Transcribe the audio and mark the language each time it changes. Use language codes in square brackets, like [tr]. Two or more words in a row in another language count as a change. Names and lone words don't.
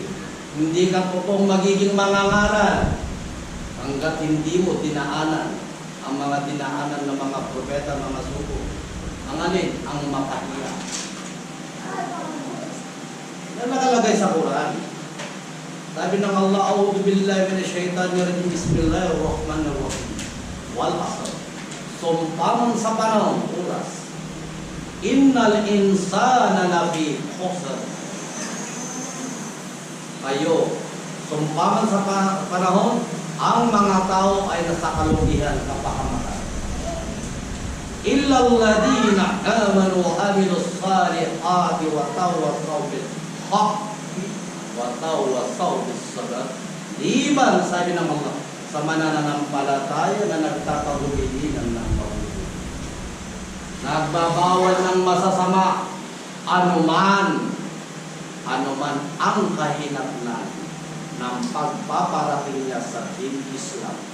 [tl] Hindi ka po pong magiging mangangaral hanggat hindi mo dinaanan ang mga dinaanan ng mga propeta, mga sugo. Ang alin? Ang mapahiya. Yan nakalagay sa Quran. Sabi ng Allah, [ar] أعوذ بالله من الشيطان الرجيم. بسم الله الرحمن الرحيم. والعصر. [tl] Sumpang sa panahon, oras. [ar] إن الإنسان لفي خسر. [tl] Kayo, sumpangan sa panahon, ang mga tao ay nasa kalugihan, kapahamakan. [ar] إلا الذين آمنوا وعملوا الصالحات وتواصوا بالحق وتواصوا بالصبر. [tl] Liban, sabi ng Allah, sa mananampalataya na nagtatagubilinan ng mabuti. Nagbabawal ng masasama, anuman ang kahinatnan ng pagpaparating niya sa din Islam.